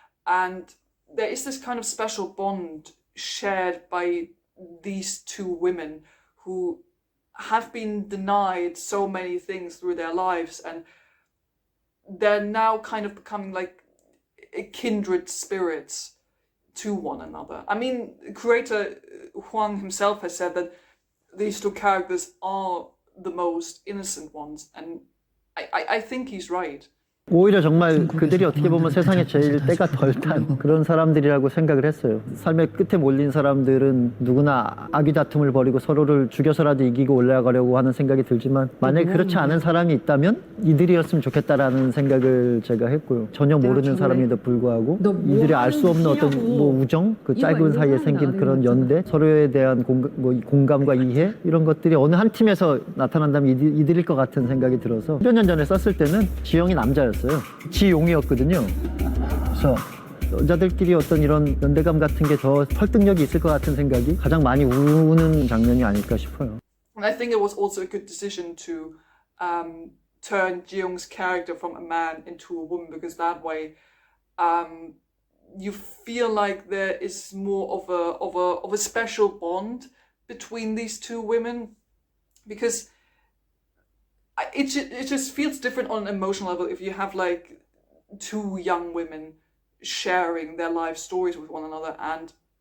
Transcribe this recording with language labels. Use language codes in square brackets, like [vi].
[en] And there is this kind of special bond shared by these two women who have been denied so many things through their lives, and they're now kind of becoming like kindred spirits to one another. I mean, creator Huang himself has said that these two characters are the most innocent ones, and I think he's right. [ko] 오히려 정말 그들이 어떻게 보면 세상에 제일 때가 덜 탄 그런 사람들이라고 생각을 했어요. 삶의 끝에 몰린 사람들은 누구나 악의 다툼을 벌이고 서로를 죽여서라도 이기고 올라가려고 하는 생각이 들지만, 만약에 그렇지 않은 사람이 있다면 이들이었으면 좋겠다라는 생각을 제가 했고요. 전혀 모르는 사람에도 불구하고 이들이 알 수 없는 어떤 뭐 우정, 그 짧은 사이에 생긴 그런 연대, 서로에 대한 공감과 이해, 이런 것들이 어느 한 팀에서 나타난다면 이들일 것 같은 생각이 들어서 몇 년 전에 썼을 때는 지영이 남자였어요. 지용이었거든요. 그래서 여자들끼리 어떤 이런 연대감 같은 게 더 설득력이 있을 것 같은 생각이 가장 많이 우는 장면이 아닐까 싶어요. [en] And I think it was also a good decision to turn Jiyoung's character from a man into a woman, because that way you feel like there is more of a special bond between these two women, because it just feels different on an emotional level if you have like two young women sharing their life stories with one another, and